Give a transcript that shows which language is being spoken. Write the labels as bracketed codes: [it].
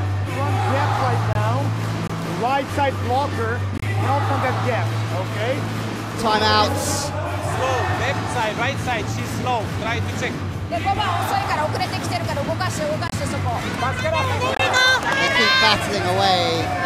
[en] Run gap right now. Right side blocker. Help on that gap, okay? Timeouts. Slow, left side, right side, she's slow. Try to check. [ja] で5番遅いから遅れてきてるから動かしてそこ。 [en] They keep battling away.